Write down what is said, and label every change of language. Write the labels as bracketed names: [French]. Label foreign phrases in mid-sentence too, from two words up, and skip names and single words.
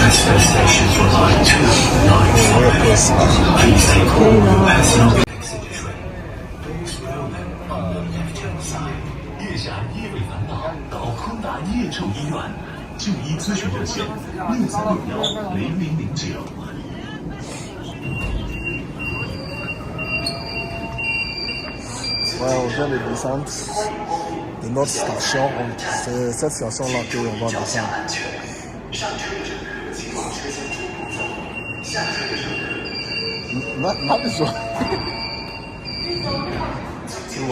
[English] First station for line 295. Please take all new passengers. Exit train. Doors will open on the left-hand side. [Chinese] 腋下因为烦恼到昆达腋臭医院，就医咨询热线63610009。 [French] Ouais, on vient de descendre de notre station. C'est cette station-là qu'on va descendre. Ouais.